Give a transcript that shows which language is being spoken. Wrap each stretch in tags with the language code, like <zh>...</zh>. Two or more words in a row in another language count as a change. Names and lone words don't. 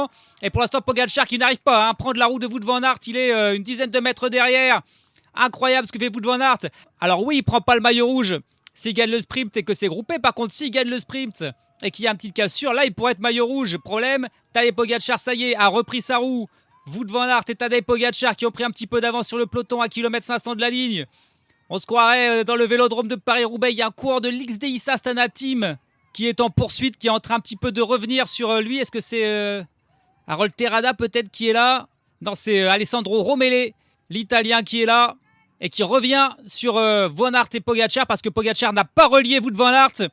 <fr>Et pour l'instant, Pogacar qui n'arrive pas à prendre la roue de Wout van Aert. Il est une dizaine de mètres derrière. Incroyable ce que fait Wout van Aert. Alors oui, il prend pas le maillot rouge s'il gagne le sprint et que c'est groupé. Par contre, s'il gagne le sprint et qu'il y a une petite cassure, là il pourrait être maillot rouge. Problème, Tadej Pogačar, ça y est, a repris sa roue. Wout van Aert et Tadej Pogačar qui ont pris un petit peu d'avance sur le peloton à kilomètre 500 de la ligne. On se croirait dans le vélodrome de Paris-Roubaix. Il y a un coureur de l'XDI Astana Team qui est en poursuite, qui est en train un petit peu de revenir sur lui. Est-ce que c'est Harold Terrada peut-être qui est là? Non, c'est Alessandro Romele, l'Italien qui est là et qui revient sur Van Aert et Pogačar parce que Pogačar n'a pas relié Wout van Aert.</fr>